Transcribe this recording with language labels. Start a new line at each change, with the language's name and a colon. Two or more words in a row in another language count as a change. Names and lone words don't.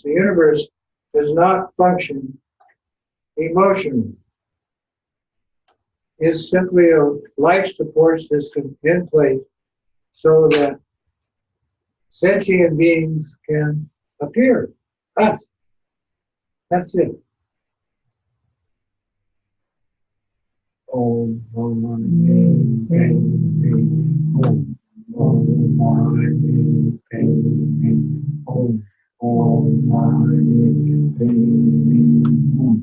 English: The universe does not function emotionally. It's simply a life support system in place so that sentient beings can appear. Us. That's it.
Sanskrit: Om, Om, Ni, Pe, Ni, Om. Om, Ma, Ni, Pe, Ni, Om. Om, Ma, Ni, Pe, Ni, Om.